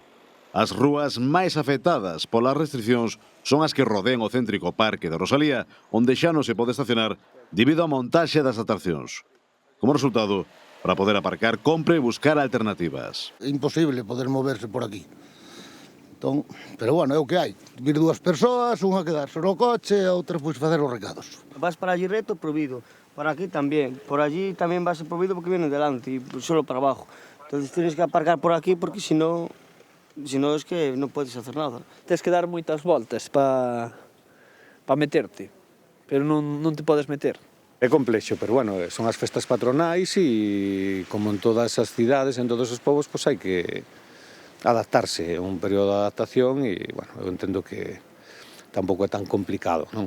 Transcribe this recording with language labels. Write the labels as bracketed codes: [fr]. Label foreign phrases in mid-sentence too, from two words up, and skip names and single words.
[gl] As rúas máis afectadas polas restriccións son as que rodean o céntrico Parque de Rosalía, onde xa non se pode estacionar debido á montaxe das atraccións. Como resultado, para poder aparcar, compre buscar alternativas. É imposible poder moverse por aquí. Entón, pero bueno, é o que hai. Vir dúas persoas, unha quedarse no coche, a outra pois facer os recados. [es] Vas para allí reto, prohibido. Para aquí también. Por allí también va a ser prohibido porque viene delante y solo para abajo. Entonces tienes que aparcar por aquí porque si no es que no puedes hacer nada. [gl] Tens que dar moitas voltas para meterte, pero non te podes meter. É complexo, pero bueno, son as festas patronais e como en todas as cidades, en todos os povos, pois hai que adaptarse. É un período de adaptación e, bueno, eu entendo que tampouco é tan complicado, non?